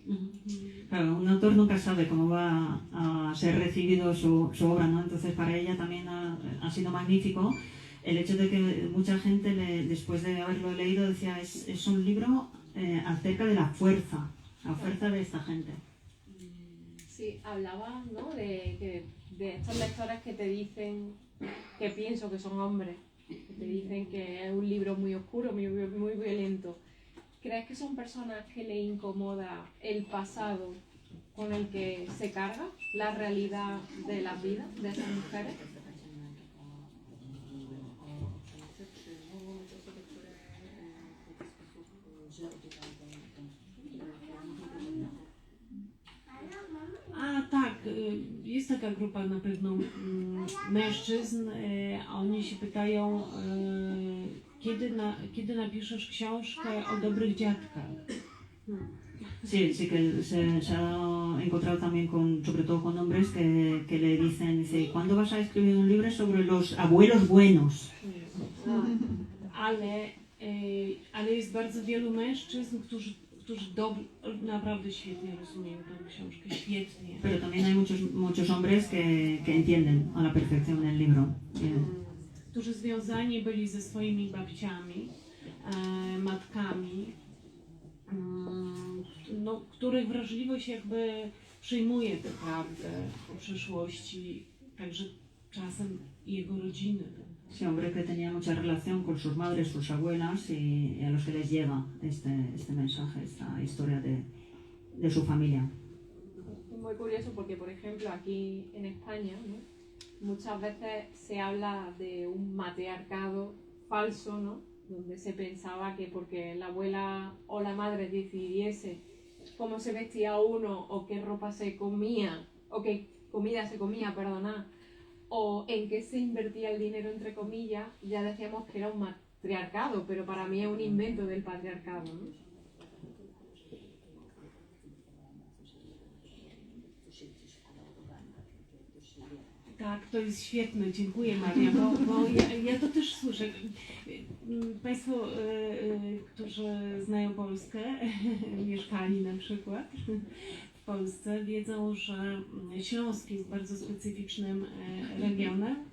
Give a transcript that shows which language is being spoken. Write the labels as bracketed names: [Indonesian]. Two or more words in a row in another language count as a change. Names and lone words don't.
[Spanish] Claro, un autor nunca sabe cómo va a ser recibido su obra, ¿no? Entonces para ella también ha sido magnífico el hecho de que mucha gente después de haberlo leído decía es un libro acerca de la fuerza de esta gente. sí, hablaba, ¿no? de estos lectores que te dicen que pienso que son hombres, que te dicen que es un libro muy oscuro, muy violento. ¿Crees que son personas que le incomoda el pasado con el que se carga la realidad de las vidas de esas mujeres? [Polish] Tak, jest taka grupa na pewno mężczyzn, a oni się pytają, kiedy napiszesz książkę o dobrych dziadkach? [Spanish] Sí, que se ha encontrado también sobre todo con hombres que le dicen, dice, ¿cuándo vas a escribir un libro sobre los abuelos buenos? [Polish] Ale jest bardzo wielu mężczyzn, którzy naprawdę świetnie rozumieją tę książkę, świetnie. [Spanish] Pero también hay muchos hombres que entienden a la perfección el libro. [Polish] Którzy związani byli ze swoimi babciami, matkami, no, których wrażliwość jakby przyjmuje tę prawdę o przeszłości, także czasem jego rodziny. [Spanish] Sí, hombre que tenía mucha relación con sus madres, sus abuelas y a los que les llega este mensaje, esta historia de su familia. Es muy curioso porque, por ejemplo, aquí en España, ¿no? Muchas veces se habla de un matriarcado falso, ¿no? Donde se pensaba que porque la abuela o la madre decidiese cómo se vestía uno o qué ropa se comía o qué comida se comía, perdonad, o en qué se invertía el dinero, entre comillas, ya decíamos que era un matriarcado, pero para mí es un invento del patriarcado, ¿no? [Polish] Tak, to jest świetne, dziękuję Maria, bo ja to też słyszę. Państwo, którzy znają Polskę, mieszkali na przykład w Polsce, wiedzą, że Śląsk jest bardzo specyficznym regionem.